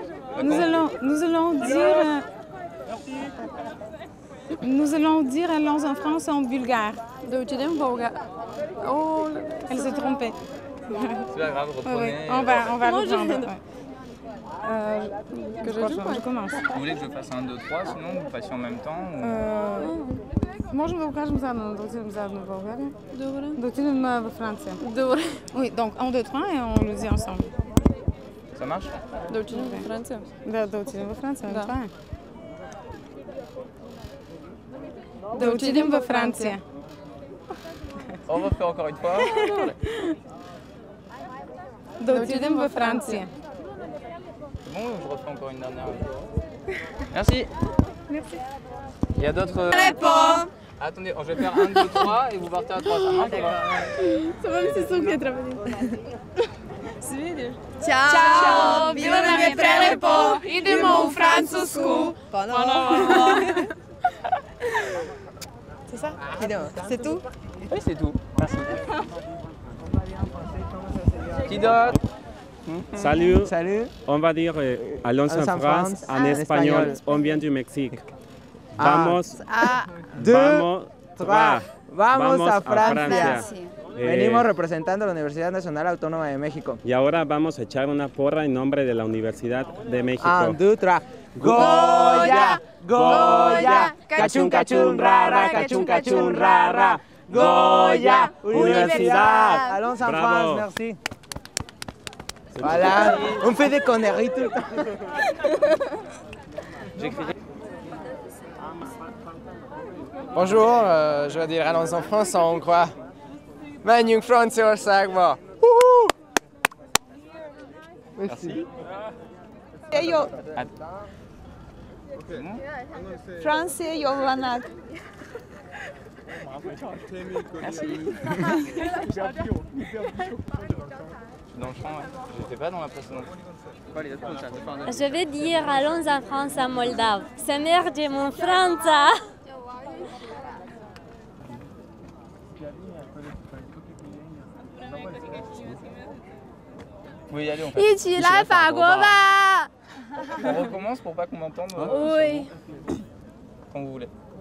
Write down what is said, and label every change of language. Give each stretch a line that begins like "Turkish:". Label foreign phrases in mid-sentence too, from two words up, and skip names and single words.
French: Nous allons dire allons en France en bulgare. Oh, elle s'est trompée. C'est pas grave, reprenez. Oui, on va reprendre. Ouais. Je commence. Vous voulez que je fasse 1, 2, 3, sinon vous passiez en même temps ou...
Bulgarian: Можем да го кажем заедно, да отидем заедно в България? Добре. Да отидем във Франция. Добре.
French: Oui, donc 1, 2, 3 et on le dit ensemble. Ça marche?
Bulgarian: Да отидем във Франция. Да отидем във Франция, това е. Да отидем във Франция.
French: On va faire encore une fois.
Bulgarian: Да отидем във Франция.
French: C'est bon ou je refais encore une dernière? Merci. Merci. Il y a d'autres... Attendez, je vais faire 1, 2, 3 et vous partez à 3, ça marche? Ça va, c'est sûr qu'il est travaillé.
Serbian: Ciao! Bilo nam je prelepo! Idemo u Francusku!
French: C'est ça? C'est tout? Oui, c'est tout. Merci. Qui d'autre? Salut. Salut. On va dire allons en France en espagnol. On vient du Mexique.
Spanish: Vamos. 2, Vamos. 3. Vamos a Francia. Merci. Venimos representando a la Universidad Nacional Autónoma de México. Y ahora vamos a echar una porra en nombre de la Universidad de México. 1, 2, 3. Goya, Goya, cachun cachun rara, cachun cachun rara. Goya, Universidad.
French: Allons en France, merci. Voilà, on fait des conneries tout le temps. Bonjour, je vais dire allons en France en hongrois.
Hungarian: Menjünk Franciaországba!
French: Merci.
Hungarian: Jó. Francia jó vannak.
French: Merci. Dans le champ, ouais. J'étais pas dans la précédente. Je vais dire allons en France en Moldave.
Romanian: Se mergem în Franța.
French: Vous pouvez y aller en fait.
Chinese: 一起来法国吧
French: On recommence pour pas qu'on m'entende? Oui. Quand vous voulez.